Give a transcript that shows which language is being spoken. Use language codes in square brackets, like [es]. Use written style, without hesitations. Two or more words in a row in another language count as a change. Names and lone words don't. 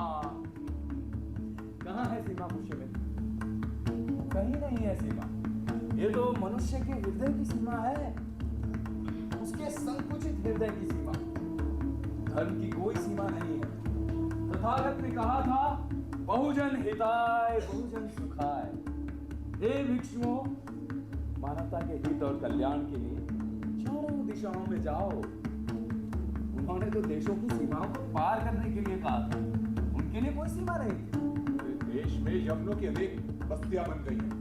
[hi] कहाँ है सीमा पुष्यमित्र? कहीं नहीं है सीमा। ये तो मनुष्य के हृदय की सीमा है, उसके संकुचित हृदय की सीमा। धर्म की कोई सीमा नहीं है। तथागत ने कहा था, [pi] बहुजन हिताय बहुजन सुखाय। [hi] हे भिक्षुओं, मानवता के हित और कल्याण के लिए चारों दिशाओं में जाओ। उन्होंने तो देशों की सीमाओं को पार करने के लिए कहा था, उनके लिए कोई सीमा नहीं थी। पूरे देश में यवनों की अनेक बस्तियां बन गई हैं।